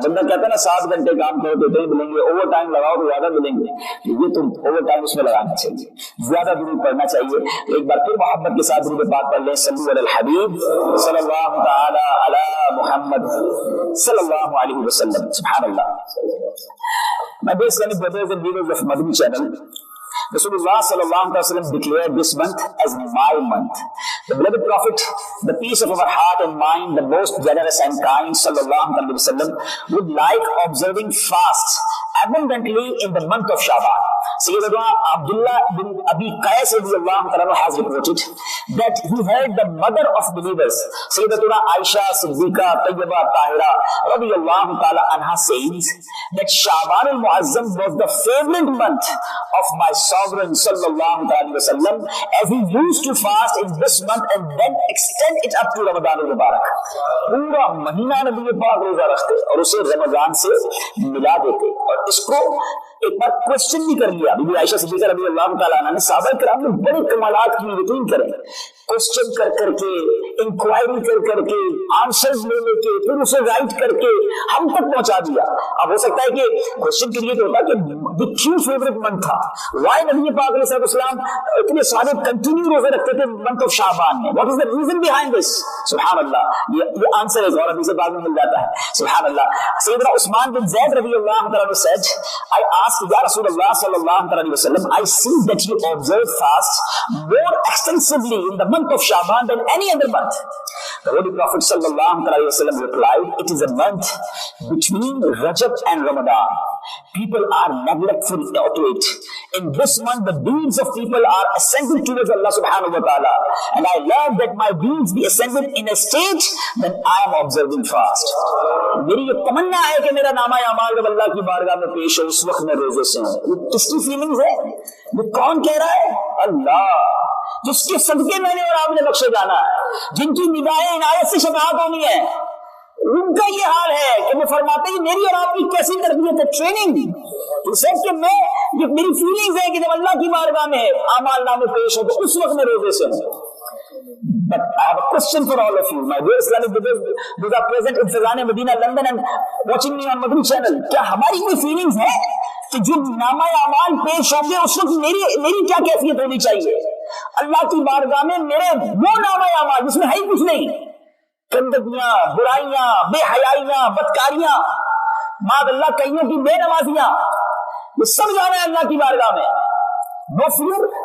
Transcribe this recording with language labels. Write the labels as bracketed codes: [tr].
[hi] बंदा कहता है ना 7 घंटे काम करो तो इतने मिलेंगे, ओवर टाइम लगाओ तो ज्यादा मिलेंगे, ये तो ओवर टाइम उसमें लगाना चाहिए, ज्यादा दुरूद पढ़ना चाहिए। एक बार फिर मोहब्बत के साथ दुरूद पाक पढ़ लें, सल्लल्लाहु अलल हबीब सल्लल्लाहु तआला अला मुहम्मद सल्लल्लाहु अलैहि वसल्लम। सुभानअल्लाह। [en] My dear Islamic brothers and viewers of Madani channel, Rasulullah sallallahu alaihi wasallam declared this month as my month. The beloved Prophet, the peace of our heart and mind, the most generous and kind sallallahu alaihi wasallam, would like observing fasts abundantly in the month of Shaban. Sayyidina Abdullah bin Abi Qais radiyallahu ta'ala has reported that he heard the mother of believers, Sayyidatuna Aisha Siddiqa Tayyiba Tahira radiyallahu ta'ala anha says that Shaban al-Muazzam was the favorite month of my sovereign sallallahu alaihi wasallam, as he used to fast in this month and then extend it up to Ramadan al-Mubarak. [hi] पूरा महीना नबी पाक रोजा रखते और उसे रमजान से मिला देते। और इसको एक बार क्वेश्चन भी कर लिया बीबी आयशा सिद्दीका रज़ी अल्लाह तआला अन्हा ने। सहाबा किराम ने बड़े कमालात की यकीन करें, क्वेश्चन कर करके, इंक्वायरी कर करके, आंसर्स ले लेके, फिर उसे राइट करके हम तक पहुंचा दिया। अब हो सकता है कि क्वेश्चन क्रिएट होता कि क्यों फेवरेट मंथ था, व्हाई नबी पाक अलैहि सल्लम इतने सारे कंटिन्यू रोजे रखते थे मंथ ऑफ शाबान में, [en] What is the reason behind this. [hi] सुभान अल्लाह, ये आंसर है और अभी से बाद में मिल जाता है। सुभान अल्लाह। [en] सैयदना Usman bin Zaid रज़ियल्लाहु तआला सेड, आई आस्क्ड या रसूलल्लाह सल्लल्लाहु अलैहि वसल्लम, I see that you observe fast more extensively in the month of Shaban than any other month. The Holy Prophet sallallahu alaihi wasallam replied, it is a month between Rajab and Ramadan. People are neglectful to it. In this month, the deeds of people are ascended towards Allah subhanahu wa ta'ala. And I love that my deeds be ascended in a state when I am observing fast. [hi] मेरी ये तमन्ना है कि मेरा नामा अमाल जब अल्लाह की बारगाह में पेश हो उस वक्त मैं रोजे से हूँ। ये किसकी फीलिंग्स है? ये कौन कह रहा है? अल्लाह, जिसके सदके मैंने और आपने बख्शे जाना है, जिनकी निगाहें इनायत से शफाअत होनी है, उनका ये हाल है कि वो फरमाते हैं मेरी और आपकी कैसी तरबियत है, ट्रेनिंग। कि मैं ये मेरी फीलिंग्स है कि जब अल्लाह की बारगाह में आमाल नामे पेश हो तो उस वक्त मैं रोजे से हूँ। [en] But I have a question for all of you, my dear Islamic brothers, those are present in Fazan Medina, London and watching me on Madani channel. [hi] क्या हमारी कोई फीलिंग्स है कि जो नामा अमाल पेश होंगे उस वक्त मेरी क्या कैफियत होनी चाहिए? अल्लाह की बारगाह में मेरे वो नामा अमाल जिसमें है ही कुछ नहीं, गंदगियां, बुराइयां, बेहयाइयां, बदकारियां, मादअल्लाह कईयों की बेनमाजियां, ये सब जाना है अल्लाह की बारगाह में। [en] no fear,